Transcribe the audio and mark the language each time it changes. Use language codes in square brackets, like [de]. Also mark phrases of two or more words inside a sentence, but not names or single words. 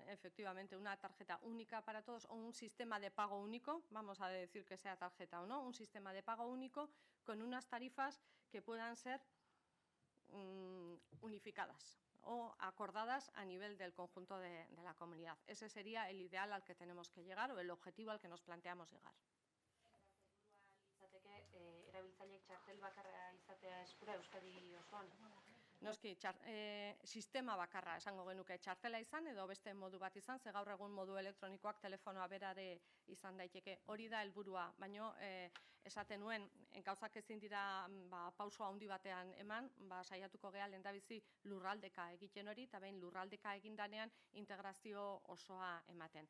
[es] Efectivamente, una tarjeta única para todos o un sistema de pago único, vamos a decir que sea tarjeta o no, un sistema de pago único con unas tarifas que puedan ser unificadas o acordadas a nivel del conjunto de la comunidad. Ese sería el ideal al que tenemos que llegar o el objetivo al que nos planteamos llegar. [eu] Erabiltzaileek txartel bakarra izatea eskura Euskadi osoan. Noski, sistema bakarra esango genuke, txartela izan edo beste modu bat izan, ze gaur egun modu elektronikoak telefonoa berare izan daiteke. Hori da helburua, baino esaten nuen, gauzak ezin dira pauso handi batean eman, saiatuko gea lehendabizi lurraldeka egiten hori, eta behin lurraldeka egindanean integrazio osoa ematen.